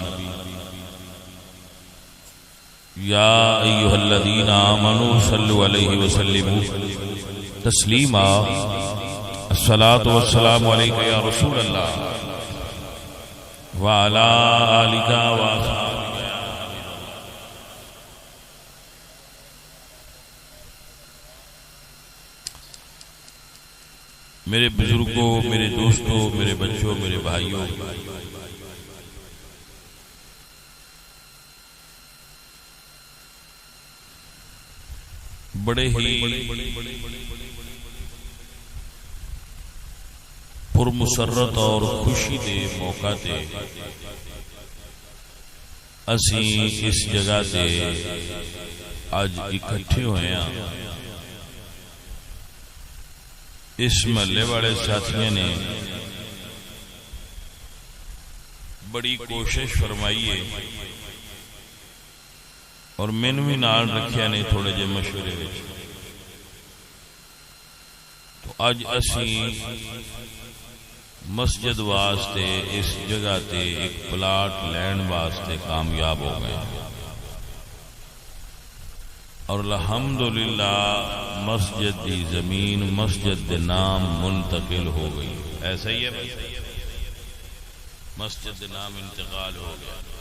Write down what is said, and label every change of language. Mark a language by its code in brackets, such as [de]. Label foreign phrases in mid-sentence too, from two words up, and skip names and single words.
[ar] يا أيها الذين آمنوا صلوا عليه وسلموا تسليما الصلاة والسلام عليك يا رسول الله وعلى آلك وأصحابك يا حبيب الله. [ur] میرے بزرگوں، میرے دوستوں، میرے بچوں، میرے بھائیوں، [pa] بڑے ہی پرمسرت اور خوشی دے موقع تے اسی اس جگہ تے اج اکٹھے ہوئے ہیں۔ اس محلے والے ساتھیوں نے بڑی کوشش فرمائی ہے اور مینوں بھی نال رکھیا نے تھوڑے جے مشورے وچ۔ تو اج اسی مسجد واسطے اس جگہ تے ایک پلاٹ لین واسطے کامیاب ہو گئے اور الحمدللہ مسجد دی زمین مسجد دے نام منتقل ہو گئی۔ ایسا ہی ہے بھائی، مسجد دے نام انتقال ہو گیا۔